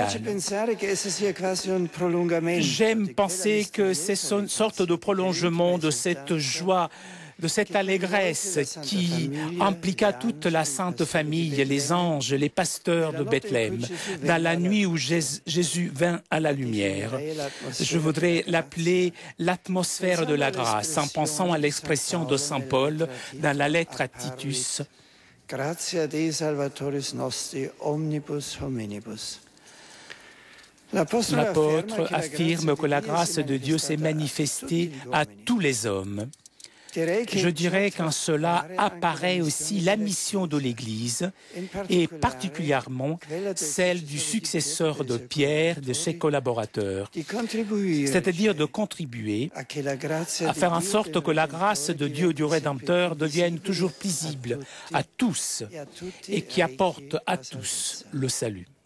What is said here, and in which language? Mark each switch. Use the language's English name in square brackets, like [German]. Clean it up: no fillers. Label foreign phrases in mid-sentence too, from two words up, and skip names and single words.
[French] J'aime penser que c'est une sorte de prolongement de cette joie, de cette allégresse qui impliqua toute la Sainte Famille, les anges, les pasteurs de Bethléem, dans la nuit où Jésus vint à la lumière. Je voudrais l'appeler l'atmosphère de la grâce, en pensant à l'expression de Saint Paul dans la lettre à Titus. [Latin] Gratia Dei Salvatoris nostri omnibus hominibus. [French] L'apôtre affirme que la grâce de Dieu s'est manifestée à tous les hommes. Je dirais qu'en cela apparaît aussi la mission de l'Église et particulièrement celle du successeur de Pierre, de ses collaborateurs, c'est-à-dire de contribuer à faire en sorte que la grâce de Dieu du Rédempteur devienne toujours visible à tous et qui apporte à tous le salut.